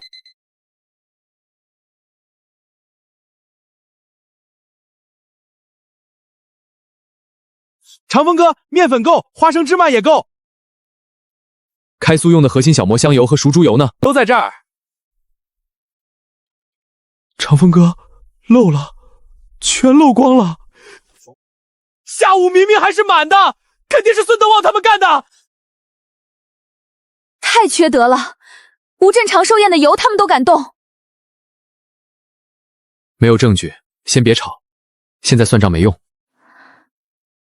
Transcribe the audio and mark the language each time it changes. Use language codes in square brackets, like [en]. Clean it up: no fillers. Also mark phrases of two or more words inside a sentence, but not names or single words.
[zh] 長風哥，麵粉夠，花生芝麻也夠。開酥用的核心小磨香油和熟豬油呢？都在這兒。長風哥，漏了，全漏光了。下午明明還是滿的，肯定是孫德旺他們幹的。太缺德了，吳鎮長壽宴的油他們都敢動。沒有證據，先別吵，現在算賬沒用。